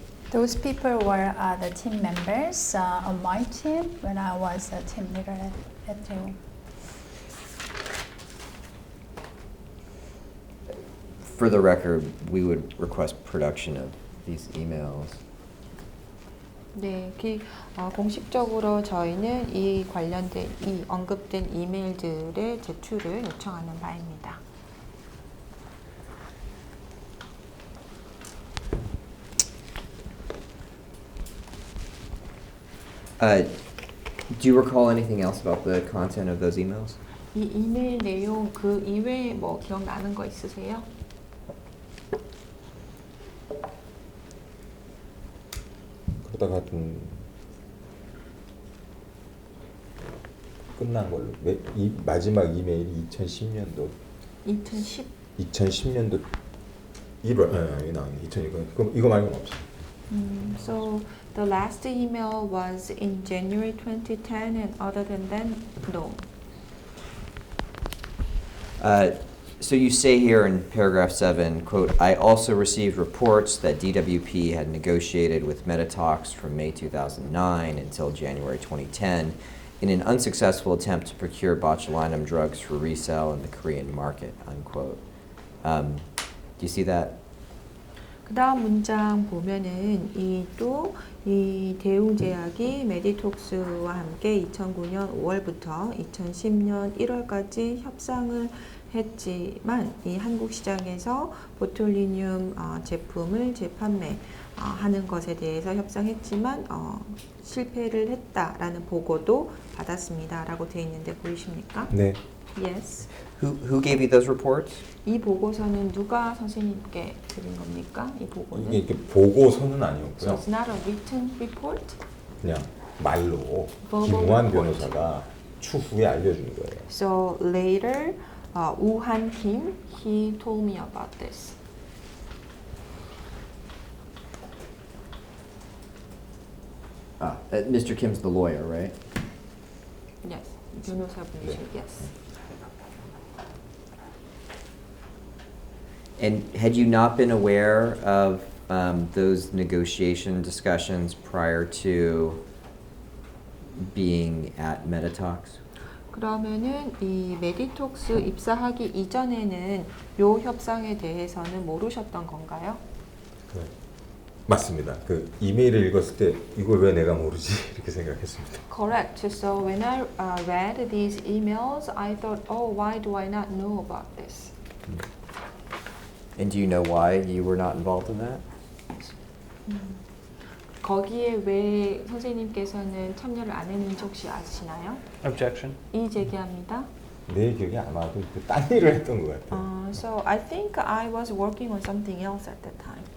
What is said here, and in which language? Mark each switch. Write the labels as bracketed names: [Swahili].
[English] Those people were the team members on my team when I was a team leader at Daewoong. For the record, we would request production of these emails. [Korean] 네, 공식적으로 저희는 이 관련된 이 언급된 이메일들의 제출을 요청하는 바입니다. [English] Do you recall anything else about the content of those emails? [Korean] 이 이메일 내용 그 이외에 뭐 기억나는 거 있으세요? 그러다가 끝난 걸로. 이 마지막 이메일이 2010년도 2010년도 1월 여기 나오네. 2000 이거 말고는 없어요. [English] So the last email was in January 2010, and other than that, no. So you say here in paragraph 7, quote, I also received reports that DWP had negotiated with Medytox from May 2009 until January 2010 in an unsuccessful attempt to procure botulinum drugs for resale in the Korean market, unquote. Do you see that? [Korean] 그 다음 문장 보면은 이 대웅 제약이 메디톡스와 함께 2009년 5월부터 2010년 1월까지 협상을 했지만 이 한국 시장에서 보툴리늄 제품을 재판매하는 것에 대해서 협상했지만 실패를 했다라는 보고도 받았습니다라고 되어 있는데 보이십니까? 네. [English] Yes. Who gave you those reports? [Korean] 이 보고서는 누가 선생님께 드린 겁니까? 이 보고는? 이게 이렇게 보고서는 [English] So [Korean] 아니었고요. [English] it's not a written report. [Korean] 그냥 말로 [English] verbal [Korean] 김우한 [English] report. [Korean] 변호사가 추후에 알려준 거예요. [English] So later, 우한 Kim, he told me about this. Mr. Kim's the lawyer, right? Yes, [Korean] 변호사분이죠. [English] Yes. And had you not been aware of those negotiation discussions prior to being at Medytox? [Korean] 그러면은 이 메디톡스 입사하기 이전에는 요 협상에 대해서는 모르셨던 건가요? 네. 맞습니다. 그 이메일을 읽었을 때 이걸 왜 내가 모르지 이렇게 생각했습니다. [English] Correct. So when I read these emails, I thought, oh, why do I not know about this? And do you know why you were not involved in that? [Korean] 거기에 왜 선생님께서는 참여를 안 했는지 혹시 아시나요? [English] Objection. [Korean] 이의 제기합니다. 내 기억에 아마도 딴 일을 했던 것 같아요. [English] So I think I was working on something else at that time.